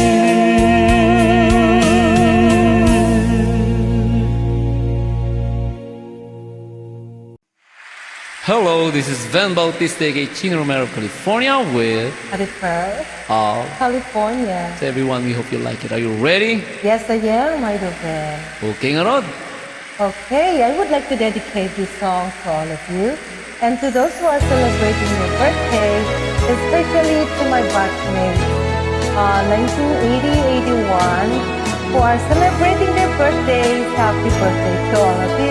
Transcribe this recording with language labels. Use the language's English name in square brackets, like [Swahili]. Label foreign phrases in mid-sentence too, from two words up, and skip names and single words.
[English] Hello, this is Vhen Bautista, Chino Romero of California with California. So everyone, we hope you like it. Are you ready? Yes, I am, my friend. Okay nga Rod. Okay, I would like to dedicate this song to all of you and to those who are celebrating their birthday, especially to my batchmates, 1980-81, who are celebrating their birthdays. Happy birthday to all of you.